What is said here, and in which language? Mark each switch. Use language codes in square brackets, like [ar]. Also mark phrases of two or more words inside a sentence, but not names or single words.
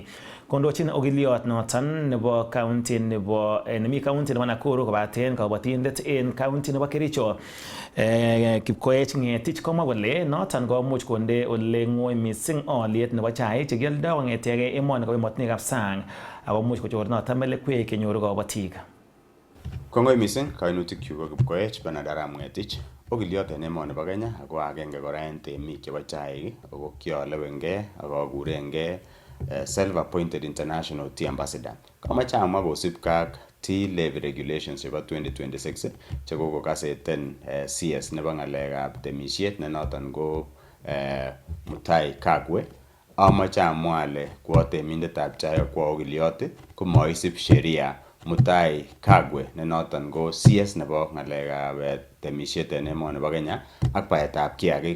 [kln] Kondochin ogiliot noton nebo county nebo nemi county nebo Nakuru kobaten kabatindet en county nebo Kericho Kipkoech Ng'etich komwa kole noton komuch konde ole ng'oi missing oliet nebo chaik chekioldo kong'etege emoni kobo emotinwekab sang ako much kochor noton melekwek kenyoru kabatik. Kongoi missing kainutik chu ko Kipkoech Benadaram Ng'etich, ogiliot en emoni bo Kenya ako agenge kora en temik chebo chaik ako kiolewengei ak akurengei [en] self-appointed international tea ambassador. [kln] Kamache amwa kosipke ak [en] tea levy regulations [kln] chebo 2026 chekokokaseten CS nebo ng'alekab temisiet ne noton ko Mutai Kagwe. Amache amwa ale kwa temindetab chaik ak kwa ogiliot komoisib sheria Mutai Kagwe ne noton ko CS nebo ng'alekab temisiet en emoni bo Kenya ak baetab kiagik.